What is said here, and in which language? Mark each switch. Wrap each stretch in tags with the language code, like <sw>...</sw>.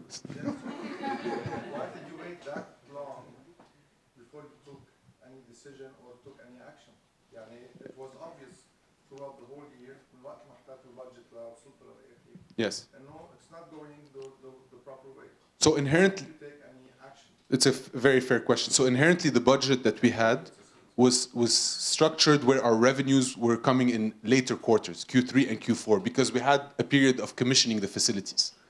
<en>Why did you wait that long before you took any decision or took any action?</en> <ar>يعني</ar> <en>it was obvious throughout the whole year</en> <ar>من وقت ما حطيت البادجت لوصلت للآخر. Yes. إنه</ar> <en>it's not going the proper way. So inherently, Did you take any action? it's a very fair question. So inherently, the budget that we had was structured where our revenues were coming in later quarters, Q3 and Q4, because we had a period of commissioning the facilities.</en>